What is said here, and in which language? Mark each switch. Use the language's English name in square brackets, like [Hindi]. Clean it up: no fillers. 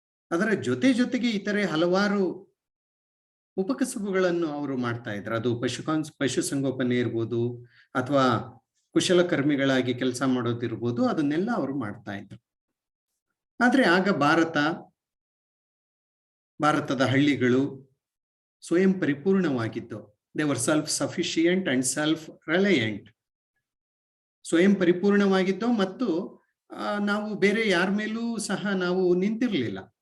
[Kannada] ಅದರ ಜೊತೆಗೆ ಇತರೆ ಹಲವಾರು ಉಪಕಸಬುಗಳನ್ನು ಅವರು ಮಾಡ್ತಾ ಇದ್ರು. ಅದು ಪಶುಸಂಗೋಪನೆ ಇರ್ಬೋದು, ಅಥವಾ ಕುಶಲಕರ್ಮಿಗಳಾಗಿ ಕೆಲಸ ಮಾಡೋದಿರ್ಬೋದು, ಅದನ್ನೆಲ್ಲ ಅವರು ಮಾಡ್ತಾ ಇದ್ರು. ಆದ್ರೆ ಆಗ ಭಾರತದ ಹಳ್ಳಿಗಳು ಸ್ವಯಂ ಪರಿಪೂರ್ಣವಾಗಿದ್ದು. [English] They were self-sufficient and self-reliant. [Kannada] ಸ್ವಯಂ ಪರಿಪೂರ್ಣವಾಗಿದ್ದು ಮತ್ತು ನಾವು ಬೇರೆ ಯಾರ ಮೇಲೂ ಸಹ ನಾವು ನಿಂತಿರಲಿಲ್ಲ.